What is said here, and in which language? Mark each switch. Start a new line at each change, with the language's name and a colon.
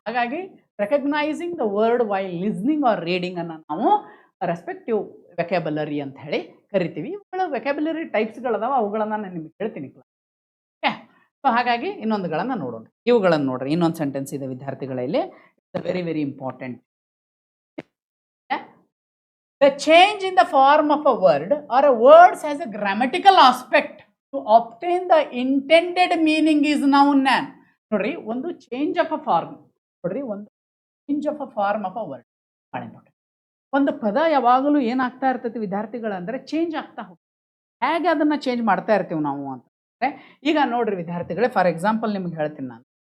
Kannada: ಹಾಗಾಗಿ
English: recognising the word while listening or reading
Kannada: ಅನ್ನು ನಾವು ರೆಸ್ಪೆಕ್ಟಿವ್ ವೆಕ್ಯಾಬುಲರಿ ಅಂತ ಹೇಳಿ ಕರಿತೀವಿ. ಇವುಗಳ ವೆಕ್ಯಾಬುಲರಿ ಟೈಪ್ಸ್ಗಳದಾವ, ಅವುಗಳನ್ನು ನಾನು ನಿಮಗೆ ಹೇಳ್ತೀನಿ. ಓಕೆ, ಸೊ ಹಾಗಾಗಿ ಇನ್ನೊಂದುಗಳನ್ನು ನೋಡೋಣ. ಇವುಗಳನ್ನು ನೋಡ್ರಿ, ಇನ್ನೊಂದು ಸೆಂಟೆನ್ಸ್ ಇದೆ ವಿದ್ಯಾರ್ಥಿಗಳಲ್ಲಿ,
English: It's very very important. The change in the form of a word or a words has a grammatical aspect to obtain the intended meaning is noun.
Kannada: ನೋಡ್ರಿ, ಒಂದು ಚೇಂಜ್ ಆಫ್ ಅ ಫಾರ್ಮ್, ನೋಡ್ರಿ ಒಂದು change of a form of a word ಭಾಳ important. ಒಂದು ಪದ ಯಾವಾಗಲೂ ಏನಾಗ್ತಾ ಇರ್ತೈತಿ ವಿದ್ಯಾರ್ಥಿಗಳಂದ್ರೆ ಚೇಂಜ್ ಆಗ್ತಾ ಹೋಗ್ತದೆ. ಹೇಗೆ ಅದನ್ನು ಚೇಂಜ್ ಮಾಡ್ತಾ ಇರ್ತೀವಿ ನಾವು ಅಂತಂದರೆ, ಈಗ ನೋಡ್ರಿ ವಿದ್ಯಾರ್ಥಿಗಳೇ, ಫಾರ್ ಎಕ್ಸಾಂಪಲ್ ನಿಮ್ಗೆ ಹೇಳ್ತೀನಿ ನಾನು.